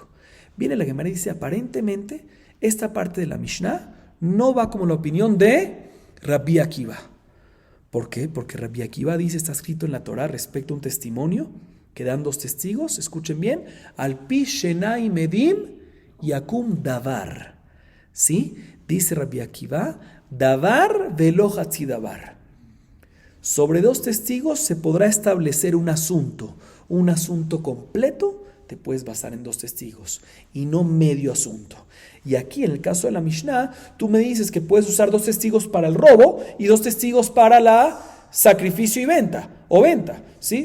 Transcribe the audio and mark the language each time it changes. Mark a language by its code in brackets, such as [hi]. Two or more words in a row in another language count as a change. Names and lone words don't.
[es] Viene la Gemara y dice, aparentemente esta parte de la Mishnah no va como la opinión de Rabbi Akiva. ¿Por qué? Porque Rabbi Akiva dice, está escrito en la Torah respecto a un testimonio, que dan dos testigos, escuchen bien, [he] על פי שני עדים יקום דבר. [es] ¿Sí? [he] Dice Rabbi Akiva, דבר ולא חצי דבר. [es] Sobre dos testigos se podrá establecer un asunto completo, te puedes basar en dos testigos y no medio asunto. Y aquí en el caso de la Mishnah, tú me dices que puedes usar dos testigos para el robo y dos testigos para la sacrificio y venta, ¿sí?